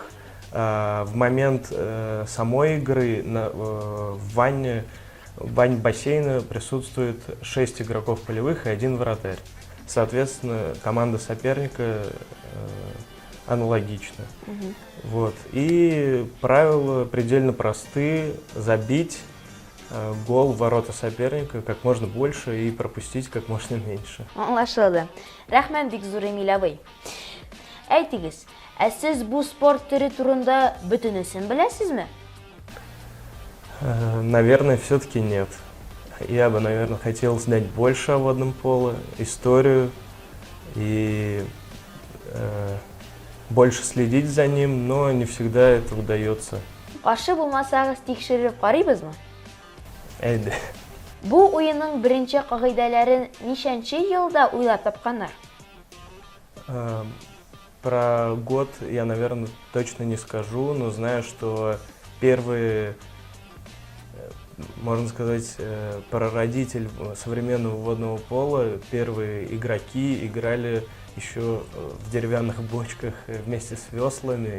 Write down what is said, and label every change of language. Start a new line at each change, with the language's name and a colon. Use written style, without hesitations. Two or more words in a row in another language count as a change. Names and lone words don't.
Russian: В момент самой игры в ванне бассейна присутствует 6 игроков полевых и 1 вратарь. Соответственно, команда соперника аналогична. Вот. И правила предельно просты: забить гол в ворота соперника как можно больше и пропустить как можно меньше.
Tatar: Аңлашылды. Рәхмәт бик зур, Эмиль абый. Әйтегез, сез бу спорт төре турында бөтенесен беләсезме?
Russian: Наверное, все-таки нет. Я бы, наверное, хотел знать больше о водном поло, историю и больше следить за ним, но не всегда это удается.
Tatar: Каршы булмасагыз, тикшереп карыйбызмы? Әйдә. Бу уенның беренче кагыйдәләрен ничәнче елда уйлап тапканнар?
Russian: Про год я, наверное, точно не скажу, но знаю, что первые, можно сказать, прародитель современного водного пола, первые игроки играли еще в деревянных бочках вместе с веслами.